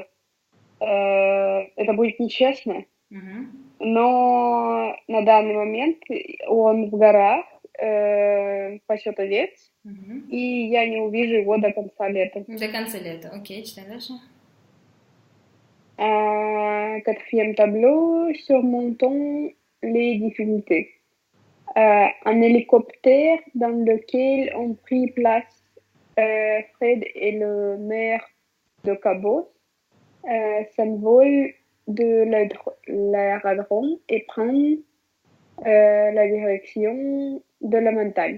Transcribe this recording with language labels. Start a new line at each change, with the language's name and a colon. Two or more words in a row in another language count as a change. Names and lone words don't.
Russian: Это будет нечестно. Но на данный момент он в горах пасет овец, и я не увижу его до конца лета. До конца лета, окей, читай дальше.
French: Quatrième tableau, surmontons les difficultés. un hélicoptère dans lequel ont pris place Fred et le maire de Cabos s'envole de l'aérodrome et prend la direction de la montagne.